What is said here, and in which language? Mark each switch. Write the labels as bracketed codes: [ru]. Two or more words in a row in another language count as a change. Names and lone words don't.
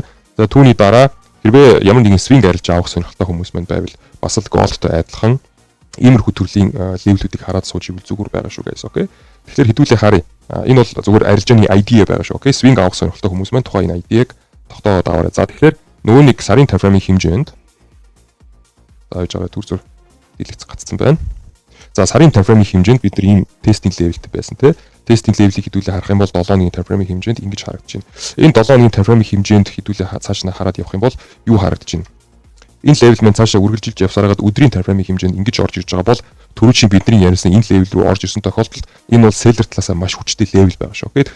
[mn] За түүний дараа хэрвээ ямар нэгэн swing арилж авах сонирхолтой хүмүүс маань байвал бас л gold-той адилхан иймэрхүү төрлийн левелүүдийг хараад сууж ивэл зүгээр байгаа шүү guys. Окей. Тэгэхээр хэдүүлээ харъя. Энэ бол зүгээр арилжааны idea байгаа шүү. Окей. Swing авах сонирхолтой хүмүүс маань тухайн энэ idea-г тогтооод аваарай. За тэгэхээр нөгөө нэг сарын [en] time frame-ийн [mn] хэмжээнд зааж байгаа төр зур дэлгэц гацсан байна. За сарын [en] time frame-ийн [mn] хэмжээнд бид нар ийм [en] testing level-тэй [mn] байсан тий. [en] Testing level-ийг [mn] хэдүүлээ харах юм бол 7 өдрийн [en] time frame-ийн [mn] хэмжээнд ингэж харагдаж байна. Энэ 7 өдрийн [en] time frame-ийн [mn] хэмжээнд хэдүүлээ цааш нь хараад явах юм бол юу харагдаж байна? Энэ level маань цаашаа үргэлжилж явсараад өдрийн [en] time frame-ийн [mn] хэмжээнд ингэж орж ирж байгаа бол түрүүчийн бидний ярьсан энэ level рүү орж ирсэн тохиолдолд энэ бол seller талаас маш хүчтэй level байгаа шүү. Окей.